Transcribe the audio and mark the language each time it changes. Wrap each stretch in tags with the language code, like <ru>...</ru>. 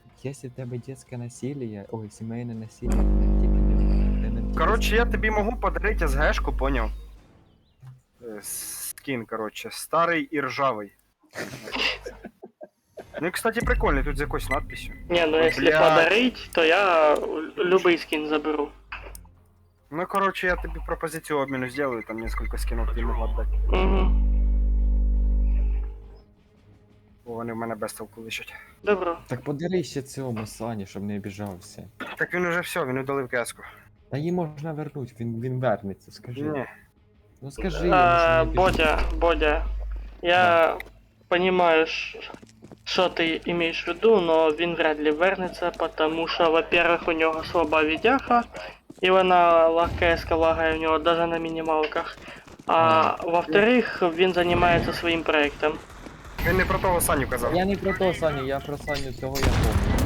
<uk>Якщо в тебе дитяче насилие, ой, сімейне насилие, ти не тільки... Коротше, я тобі можу подарити СГшку, поняв? Скін, коротше, старий і ржавий. Ну і, кстати, прикольний, тут з якоюсь надписью.</uk> <ru>Не, ну если Блядь. подарить, то я любий скин заберу.</ru> <uk>Ну, коротше, я тобі пропозицію обміну зроблю, там</uk> <ru>несколько скинов</ru> <uk>тобі можу віддати. Угу. Бо вони в мене без толку лишать. Добро. Так подари ще цьому Сані, щоб не обіжався. Так він уже все, він удалив кеску. Та її можна вернуть, він вернеться, скажи. Ні. Ну скажи йому, що не обіжався.</uk> <ru>Бодя, я понимаю, что ты имеешь в виду, но він вряд ли вернется, потому что, во-первых, у него слаба видяха, и вона легкая лагає у него даже на минималках. А во-вторых, він занимается своим проектом.</ru> <uk>Він не про того Саню казав.</uk> <ru>Я не про то, Саню, я про Саню цього я помню.</ru>